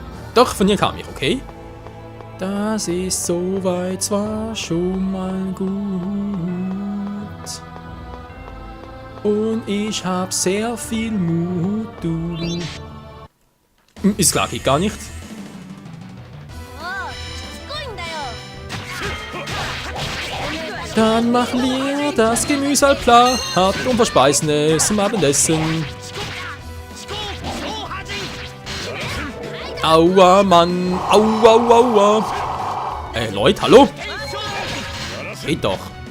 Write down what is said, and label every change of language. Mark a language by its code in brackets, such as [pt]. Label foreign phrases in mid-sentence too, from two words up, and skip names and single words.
[de] Doch, von hier kam ich, okay. Das ist soweit zwar schon mal gut. Und ich hab sehr viel Mut, du. Ist klar, geht gar nicht. [ja] おうしつこいんだよ [de] Dann machen wir das Gemüse halt platt und verspeisen es zum Abendessen. Aua, Mann. Aua, aua, aua. Leute, hallo? Geht doch.